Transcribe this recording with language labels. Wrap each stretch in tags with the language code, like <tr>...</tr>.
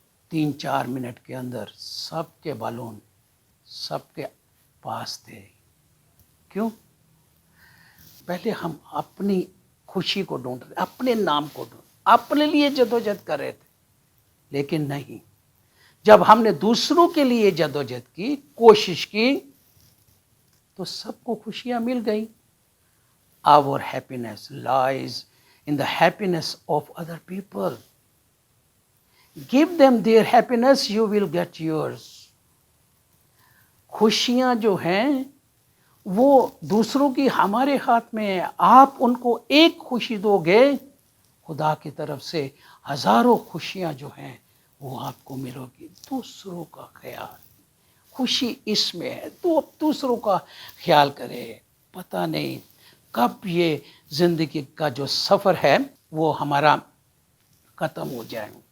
<ur>3-4 minute کے اندر سب کے بالون سب کے پاس تھے۔ کیوں؟ پہلے ہم اپنی خوشی کو ڈھونڈ رہے، اپنے نام کو ڈھونڈ، اپنے لیے جدوجہد کر رہے تھے، لیکن نہیں، جب ہم نے دوسروں کے لیے جدوجہد کی، کوشش کی، تو سب کو خوشیاں مل گئی۔</ur> <en>Our happiness lies in the happiness of other people. Give them their happiness, you will get yours.</en> <ur>خوشیاں جو ہیں وہ دوسروں کی ہمارے ہاتھ میں ہے۔ آپ ان کو ایک خوشی دو گے، خدا کی طرف سے ہزاروں خوشیاں جو ہیں وہ آپ کو ملو گی۔ دوسروں کا خیال، خوشی اس میں ہے، تو اب دوسروں کا خیال کرے۔ پتہ نہیں کب یہ زندگی کا جو سفر ہے وہ ہمارا ختم ہو جائے۔</ur>